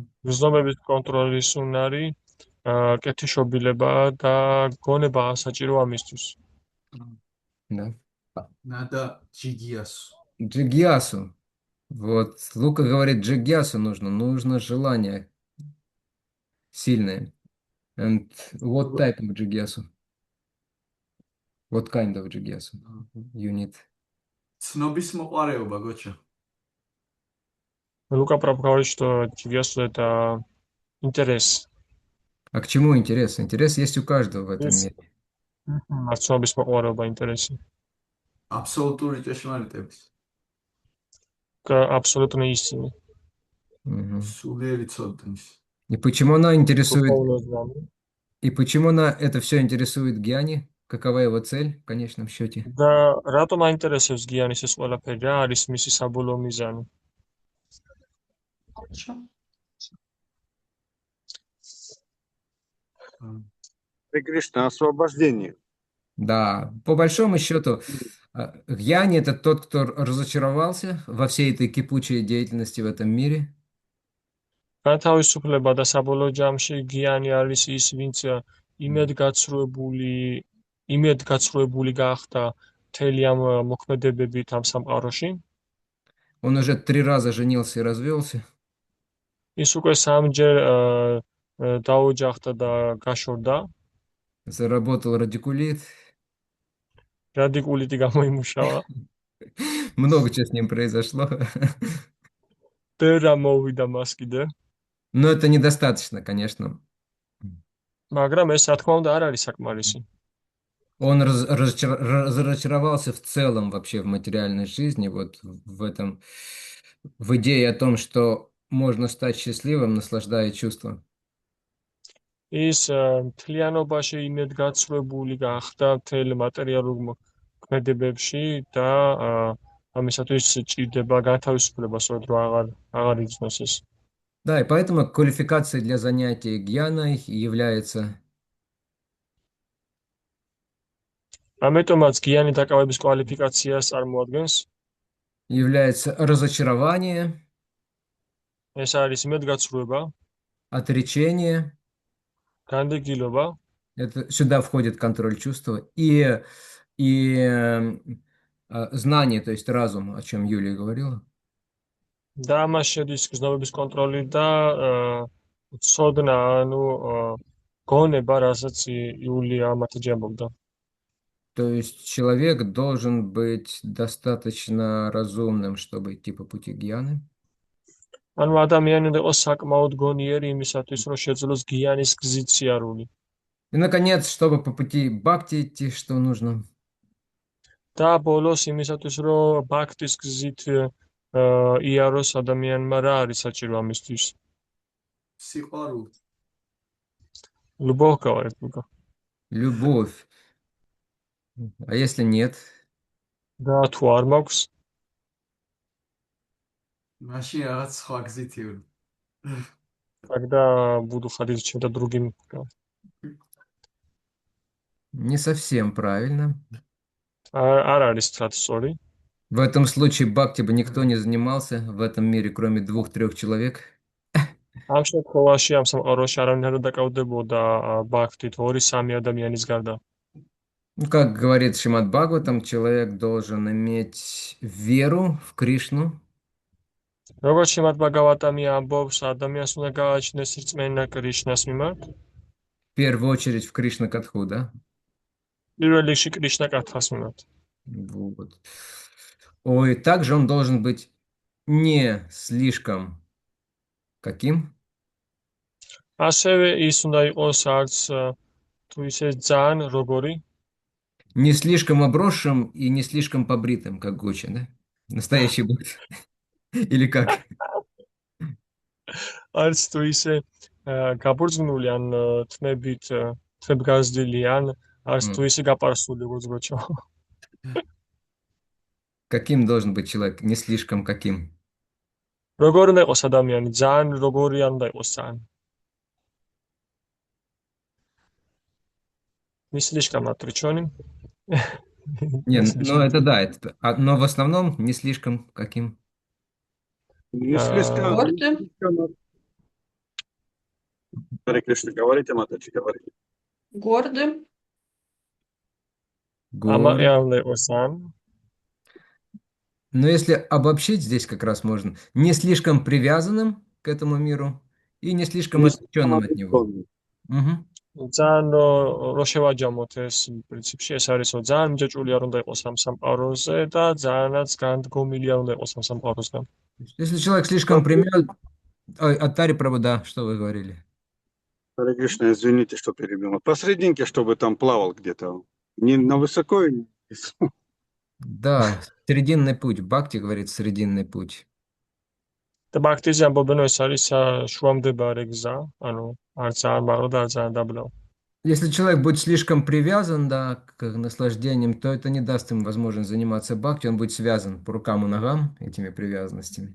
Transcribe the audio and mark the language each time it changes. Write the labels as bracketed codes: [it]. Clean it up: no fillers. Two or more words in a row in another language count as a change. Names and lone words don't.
[ka] გრძნობების კონტროლის უნარი, კეთილშობილება და გონება საჭირო ამისთვის. [ru] Да. Надо джигьясу. Джигьясу. Вот. Лука говорит, джигьясу нужно. Нужно желание сильное. [en] And what type of джигьясу? What kind of джигьясу you need? [ka] ცნობის მოყარეობა, გოჩა. [ru] Лука говорит, что джигьясу это интерес. А к чему интерес? Интерес есть у каждого в этом мире. [ka] ცნობის მოყარეობა ინტერესი. აბსოლუტური ჭეშმარიტების. [ru] Абсолютно истины. Мгм. [ka] სულიერი ცოდნის. [ru] И почему она интересует? Духовное знание. И почему она это все интересует Гьяни? Какова его цель в конечном счете? [ka] და რატომ აინტერესებს გიანის ეს ყველაფერი? რა არის მისი საბოლოო მიზანი? [ru] Хорошо. Харе Кришна, освобождение. Да, по большому счету, Гьяни– это тот, кто разочаровался во всей этой кипучей деятельности в этом мире. [ka] განთავისუფლება და საბოლოო ჯამში გიანი არის ის, ვინც იმედგაცრუებული გახდა მთელი ამ მოქმედებებით ამ სამყაროში. [ru] Он уже 3 раза женился и развелся. [ka] ის უკვე სამჯერ დაოჯახდა და გაშორდა. [ru] Заработал радикулит. [ka] რადიკულიტი გამოიმუშავა. [ru] Много чего с ним произошло. [ka] ბევრა მოვიდა მას კიდე. [ru] Но это недостаточно, конечно. [ka] მაგრამ ეს, რა თქმა უნდა, არ არის საკმარისი. [ru] Он разочаровался в целом вообще в материальной жизни, вот в идее о том, что можно стать счастливым, наслаждая чувства. [ka] ის მთლიანობაში იმედგაცრუებული გახდა მთელ მატერიალურ მოქმედებებში და ამისათვის ჭირდება განთავისუფლება, სწორედ აღარ იგრძნოს ეს. [ru] Да, и поэтому квалификацией для занятия гьяной является [ka] ამიტომაც გიანი დაკავების კვალიფიკაციას წარმოადგენს. [ru] разочарование, [ka] ეს არის იმედგაცრუება, [ru] отречение. [ka] განდეგილობა, [ru] Сюда входит контроль чувства и знание, то есть разум, о чем Юлия говорила. [ka] და ამას შედის გრძნობების კონტროლი და ცოდნა, ანუ გონება, რასაც იულია ამათი ამბობდა. [ru] То есть человек должен быть достаточно разумным, чтобы идти по пути гьяны. [ka] ანუ ადამიანი უნდა იყოს საკმაოდ გონიერი იმისათვის, რომ შეძლოს გიანის გზით სიარული. [ru] И, наконец, чтобы по пути бхакти идти, что нужно? [ka] და ბოლოს იმისათვის, რომ ბhaktis გზით იაროს ადამიანმა, რა არის საჭირო ამისთვის? სიყვარული. [ru] Любовь, говорит Лука. Любовь. А если нет? [ka] და თუ არ მაქვს, მაშინ რაღაც სხვა გზით ივრი. [ru] Тогда буду ходить чем-то другим. Не совсем правильно. [ka] არ არის სწრაფ სწორი. [ru] В этом случае бхакти бы никто не занимался в этом мире, кроме 2-3 человек. [ka] ამ შემთხვევაში ამ სამყაროში არავინ არ დაკავდებოდა ბაქთით 2-3 ადამიანის გარდა. [ru] Ну, как говорит Шримад Бхагаватам, человек должен иметь веру в Кришну, [ka] როგორც შემად ბაგავატამი ამბობს, ადამიანს უნდა გააჩნდეს რწმენა კრიშნას მიმართ. [ru] в первую очередь в Кришна Катху, да? [ka] პირველ რიგში კრიშნა კათას მიმართ. [ru] Вот. Ой, также он должен быть не слишком каким? [ka] ასევე ის უნდა იყოს არც თუ ისე ძალიან როგორი, [ru] Не слишком обросшим и не слишком побритым, как Гуччи, да? Настоящий бхакти. Или как? [ka] არც თუ ისე გაბურძნული ან თმებგაზრდილი ან არც თუ ისე გაპარსული როგორც გოჩო. [ru] Каким должен быть человек? Не слишком каким? [ka] როგორ უნდა იყოს ადამიანი? ძალიან როგორი არ უნდა იყოს ძალიან. [ru] Не слишком отречённым. Нет, ну это да, но в основном не слишком каким? Не слишком... Гордым. Харе Кришна, говорите, Матаджи, говорите. Гордым. Άμα Горд. εάν λέω σαν, Но если обобщить, здесь как раз можно. Не слишком привязанным к этому миру и не слишком Не слишком отвлеченным от него. отвлеченным. Мгм. [ka] ძალიან რო შევაჯამოთ ეს პრინციპში ეს არის რომ ძალიან მიჯაჭვული არ უნდა იყოს ამ სამყაროზე და ძალიანაც განდგომილი არ უნდა იყოს ამ სამყაროსგან. [ru] Если человек слишком привязан... Ой, Аттари Прабhu, да, что вы говорили? Харе Кришна, извините, что перебил. Посрединке, чтобы там плавал где-то. Не на высокой, не вниз. Да, срединный путь. Бхакти говорит срединный путь. [ka] და ბაქტიზე ამბობენ ეს არის შუამდებარე გზა, ანუ არ ძალიან მაღლა და არ ძალიან დაბლა. [ru] Если человек будет слишком привязан, да, к наслаждениям, то это не даст ему возможность заниматься бхакти, он будет связан по рукам и ногам этими привязанностями.